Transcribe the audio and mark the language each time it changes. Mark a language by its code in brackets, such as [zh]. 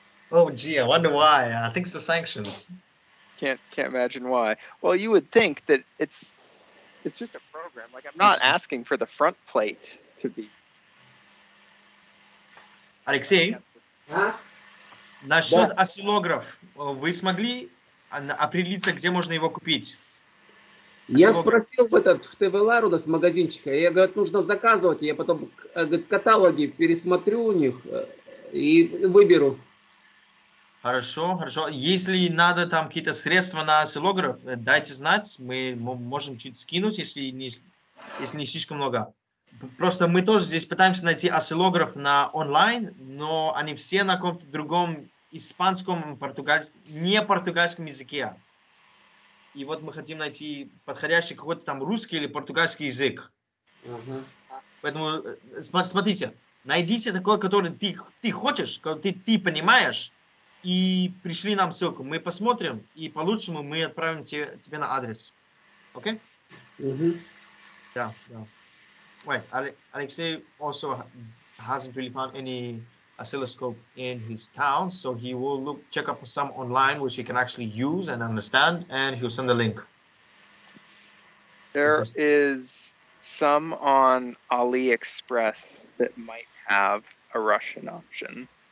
[en] Oh, gee, I wonder why. I think it's the sanctions. Can't imagine why. Well, you would think that it's just a program. Like, I'm not asking for the front plate to be. [ru] Алексей, А? насчет Да. осциллограф, вы смогли определиться, где можно его купить? Я спросил в ТВ у нас магазинчика, я говорю, нужно заказывать, я потом говорит, каталоги пересмотрю у них и выберу. Хорошо, хорошо. Если надо там какие-то средства на осциллограф, дайте знать, мы можем чуть скинуть, если не слишком много. Просто мы тоже здесь пытаемся найти осциллограф на онлайн, но они все на каком-то другом испанском, не португальском языке. И вот мы хотим найти подходящий какой-то там русский или португальский язык. Поэтому смотрите, найдите такой, который ты хочешь, который ты понимаешь, и пришли нам ссылку. Мы посмотрим, и по-лучшему мы отправим тебе на адрес. Окей? Да, да. [en] Right. Alexey also hasn't really found any oscilloscope in his town, so he will check up some online which he can actually use and understand, and he'll send a link. There is some on AliExpress that might have a Russian option.